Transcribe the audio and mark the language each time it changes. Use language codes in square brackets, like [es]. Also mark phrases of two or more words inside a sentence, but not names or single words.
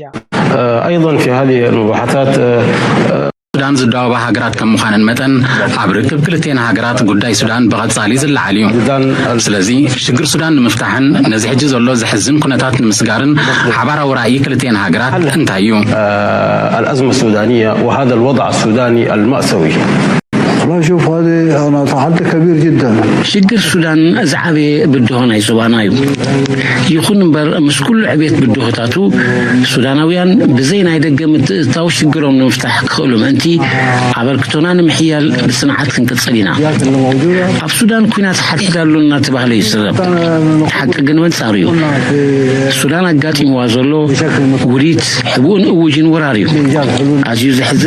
[ar] أيضا في هذه المباحثات [ti] ሱዳን ዝዳወባ ሃገራት ከም ምዃነን መጠን ኣብ ርክብ ክልቴን ሃገራት ጉዳይ ሱዳን ብቐጻሊ ዝለዓል እዩ ስለዚ ሽግር ሱዳን ንምፍታሕን ነዚ ሕጂ ዘሎ ዘሕዝን ኩነታት ንምስጋርን ሓባራዊ ራእይ ክልቴን ሃገራት እንታይ እዩ [ar] الأزمة السودانية وهذا الوضع السوداني المأساوي والله شوف هذه أنا تحدي كبير جدا [ti] ሽግር ሱዳን ዝዓበየ ብድሆ ናይ ሱባና እዩ ይኹን እምበር ምስ ኩሉ ዕብየት ብድሆታቱ ሱዳናውያን ብዘይ ናይ ደገ ምትእታው ሽግሮም ንምፍታሕ ክኽእሉ ምእንቲ ኣበርክቶና ንምሕያል ብፅንዓት ክንቅፅል ኢና ኣብ ሱዳን ኩናት ሓድሕድ ኣሎ እናተባህለ ይስረብ ሓቂ ግን መንጻር እዩ ሱዳን ኣጋጢምዋ ዘሎ ውሪት ሕቡእን እውጅን ወራር እዩ ኣዝዩ ዘሕዝን